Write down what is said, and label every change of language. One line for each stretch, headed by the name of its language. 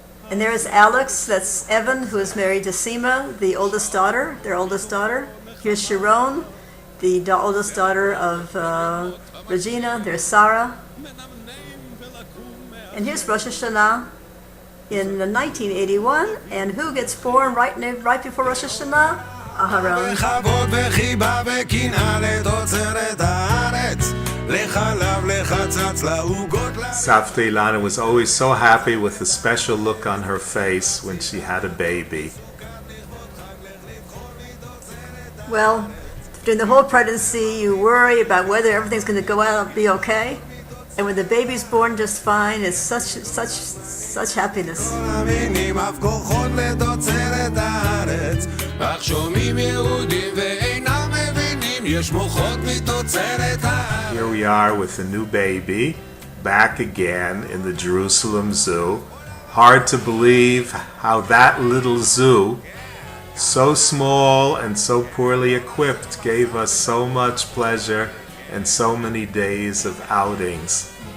English: And there is Alex, that's Evan, who is married to Sima, their oldest daughter. Here's Sharon, the oldest daughter of Regina. There's Sarah. And here's Rosh Hashanah in 1981. And who gets born right before Rosh Hashanah? Aharon.
Hebrew: בכבוד וחיבה וקנאה לתוצרת הארץ, לחלב לחצץ לעוגות.
English: Savta Ilana was always so happy with the special look on her face when she had a baby. Well, during the whole pregnancy, you worry about whether everything's going to go out and be okay. And when the baby's born just fine, it's such happiness.
Hebrew: המינים אף כוחות לתוצרת הארץ, אך שומעים יהודים ואינם מבינים, יש מוחות מתוצרת הארץ.
English: Here we are with a new baby, back again in the Jerusalem Zoo. Hard to believe how that little zoo, so small and so poorly equipped, gave us so much pleasure and so many days of outings.